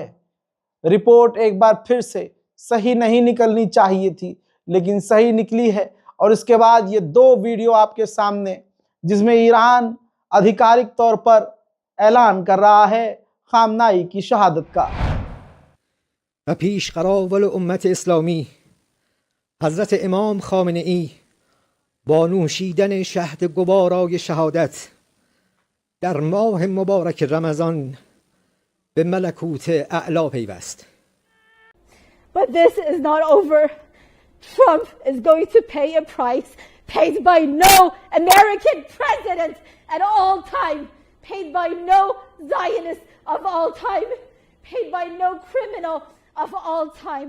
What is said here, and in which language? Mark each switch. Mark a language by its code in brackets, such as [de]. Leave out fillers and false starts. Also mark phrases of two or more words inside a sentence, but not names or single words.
[hi] रिपोर्ट एक बार फिर से सही नहीं निकलनी चाहिए थी, लेकिन सही निकली है। और इसके बाद ये दो वीडियो आपके सामने, जिसमें ईरान आधिकारिक तौर पर ऐलान कर रहा है खामनाई की शहादत का। [fa] و پیش قراول امت اسلامی حضرت امام خامنه‌ای با نوشیدن شهد گوارای شهادت در ماه مبارک رمضان به ملکوت اعلی پیوست. [en] But this is not over. Trump is going to pay a price paid by no American president at all time, paid by no Zionist of all time, paid by no criminal of all time.